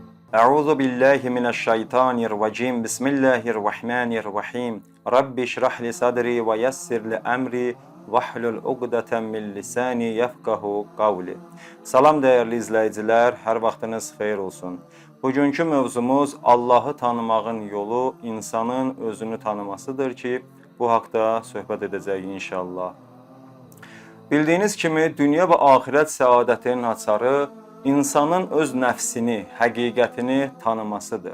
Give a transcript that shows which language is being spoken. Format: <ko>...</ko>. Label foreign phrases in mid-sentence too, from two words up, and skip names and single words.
<ar>أعوذ بالله من الشيطان الرجيم. بسم الله الرحمن الرحيم. رب اشرح لي صدري ويسر لي أمري واحلل عقدة من لساني يفقهوا قولي.</ar> <az>Salam değerli izləyicilər, hər vaxtınız xeyir olsun. Bugünkü mövzumuz Allahı tanımağın yolu insanın özünü tanımasıdır ki, bu haqda söhbət edəcəyik inşallah. Bildiyiniz kimi dünya və axirət səadətinin açarı insanın öz nəfsini, həqiqətini tanımasıdır.</az>